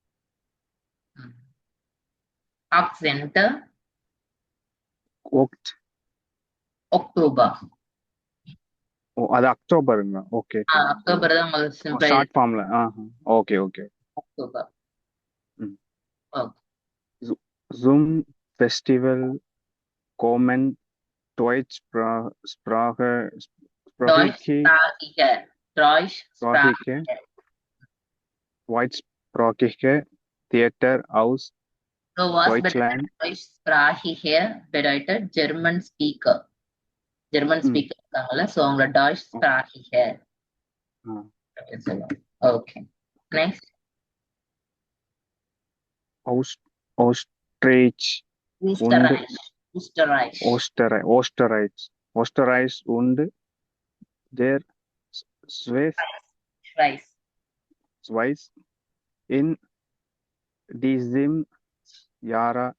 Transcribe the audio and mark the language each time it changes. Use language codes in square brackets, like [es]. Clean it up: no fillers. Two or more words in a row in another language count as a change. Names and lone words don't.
[en] 18. Oct, [de] Oktober. [ta] அது அக்டோபருங்க. ஓகே. அக்டோபர் தான் உங்களுக்கு சிம்பிளா [en] short form. okay okay. [ta] அக்டோபர். ம். ஓகே. [de] Zoom Festival kommen Deutschsprachige Deutschsprachige. Sprachige, Deutschsprachige. Deutschsprachige Theater aus So was bedeutet Deutschland. Deutschsprachige bedeutet [en] German speaker. [ta] ஜெர்மன் ம். ஸ்பீக்கர் இருக்காங்கல்ல, ஸோ அவங்கள [de] Deutschsprachige [ta] அப்படின்னு சொல்லுவாங்க. [en] Okay, next. [de] Ostrich und Österreich. Österreich. Österreich und der Schweiz. Schweiz in diesem Jahr